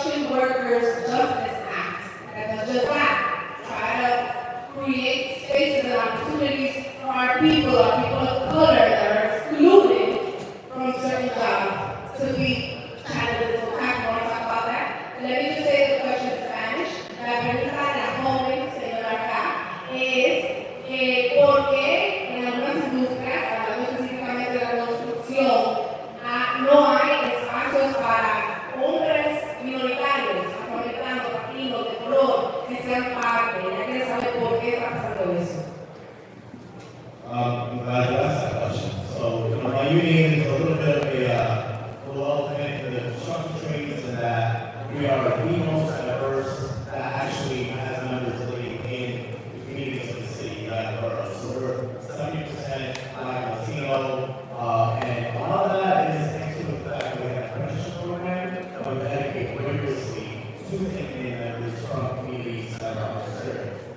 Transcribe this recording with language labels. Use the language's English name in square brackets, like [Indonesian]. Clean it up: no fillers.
[English] Workers Justice Act that does just that. Try to create spaces and opportunities for our people of color that are excluded from certain jobs to be challenges. So I want to talk about that. And let me just say the question in Spanish. [Spanish] La pregunta de la joven señora acá es ¿por qué en algunas industrias, hablando específicamente de la construcción, no hay espacios para hombres minoritarios, afroamericanos, latinos, de color, que sean parte? Ella quiere saber por qué está pasando eso. [English] I'm glad you asked that question. So, my union is a little bit of a elephant in the construction trades in that we are the most diverse that actually has members living in the communities of the city that borough. So we're 70% Black Latino, and a lot of that is thanks to the fact that we have an apprenticeship program that we dedicate rigorously to taking in members from communities that are considered.